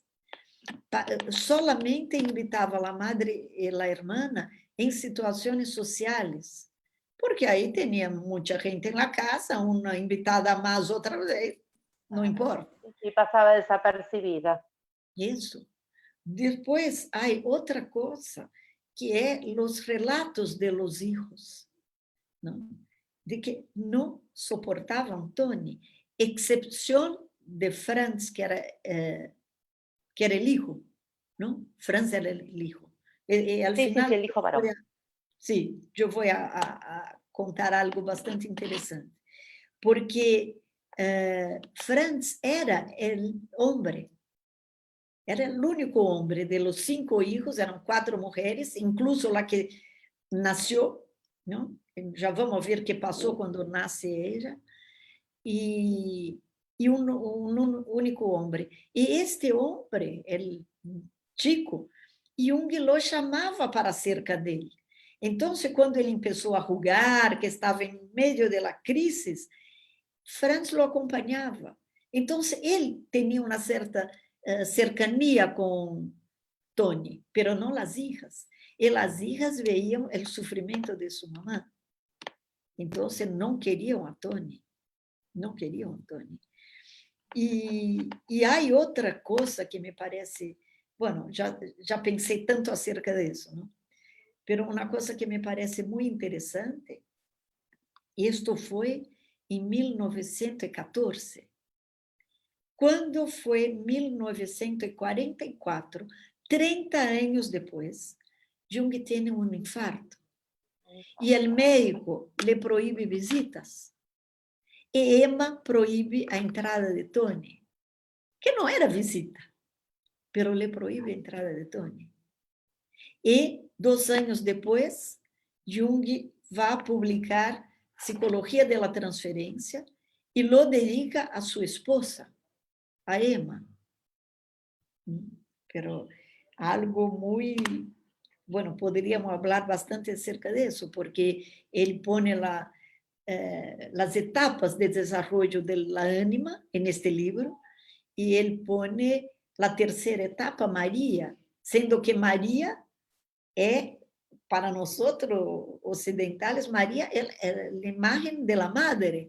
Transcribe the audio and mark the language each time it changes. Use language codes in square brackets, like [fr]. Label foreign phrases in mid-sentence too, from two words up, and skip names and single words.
[pt] Solamente invitava a madre e a irmã em situações sociais. Porque aí tinha muita gente na casa, uma invitada a mais, outra vez, não importa. E passava desapercebida. Isso. Depois, há outra coisa, que é os relatos de [es] los hijos, [pt] não? De que não suportavam Tony, exceção de Franz, que era o hijo, não? Franz era o hijo. E [es] al final, sí, el hijo varón. [pt] Sim, eu vou contar algo bastante interessante, porque Franz era o homem. Era o único homem de [es] los 5 hijos, [pt] eram 4 mulheres, incluso a que nasceu, não? Já vamos ver o que passou quando nasce ela, e um único homem. E este homem, o chico, Jung lo chamava para cerca dele. Então, quando ele começou a rugar, que estava em meio da crise, Franz lo acompanhava. [es] Entonces, él tenía una cierta cercanía con Tony, pero no las hijas. Y las hijas veían el sufrimiento de su mamá. Entonces, no querían a Tony. No querían a Tony. [pt] E há outra coisa que me parece, bueno, já pensei tanto acerca disso, não? Pero uma coisa que me parece muito interessante, isto foi em 1914. Quando foi 1944, 30 anos depois, Jung tem um infarto. E o médico lhe proíbe visitas. E Emma proíbe a entrada de Tony, que não era visita, pero le proíbe a entrada de Tony. E 2 anos depois, Jung vai publicar Psicologia de la Transferência e lo dedica a sua esposa, a Emma. Pero algo muito, bueno, poderíamos falar bastante acerca disso, porque ele põe as etapas de desenvolvimento da ânima neste livro, e ele põe a terceira etapa, Maria, sendo que Maria é, para nós ocidentais, Maria é a imagem da madre.